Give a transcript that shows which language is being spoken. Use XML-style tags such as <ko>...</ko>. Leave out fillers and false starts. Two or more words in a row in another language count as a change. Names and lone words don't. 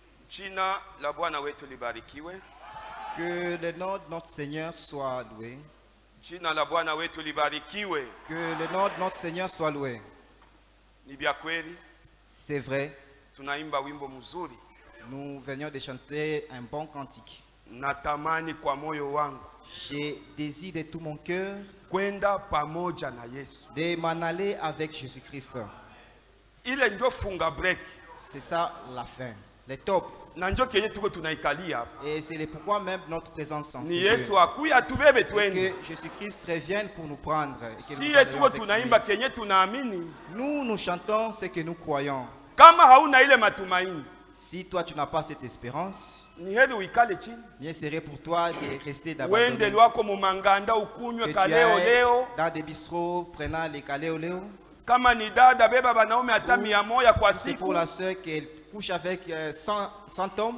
<sw>Jina la Bwana wetu libarikiwe.</sw> <fr>Que le nom de notre Seigneur soit loué.</fr> <sw>Jina la Bwana wetu libarikiwe.</sw> <fr>Que le nom de notre Seigneur soit loué.</fr> <sw>Ni bya kweli.</sw> <fr>C'est vrai.</fr> <sw>Tunaimba wimbo mzuri.</sw> <fr>Nous venions de chanter un bon cantique.</fr> <sw>Natamani kwa moyo wangu.</sw> <fr>J'ai désir de tout mon cœur</fr> <sw>kwenda pamoja na Yesu.</sw> <fr>de m'en aller avec Jésus-Christ.</fr> <sw>Ile ndio funga break.</sw> <fr>C'est ça la fin. Le top.</fr> <sw>Na ndio kenye tuko tunaikalia hapa.</sw> <fr>Et c'est le pourquoi même notre présence en</fr> <sw>Ni Yesu akuya tubebe twende.</sw> <fr>que Jésus-Christ revienne pour nous prendre.</fr> <sw>Si tuko tunaimba kenye tunaamini.</sw> <fr>Nous chantons ce que nous croyons.</fr> <sw>Kama hauna ile matumaini.</sw> <fr>Si toi tu n'as pas cette espérance, bien serait pour toi de rester d'abord dans des bistrots prenant les caléoléo. C'est pour la sœur qu'elle couche avec 100 hommes.</fr>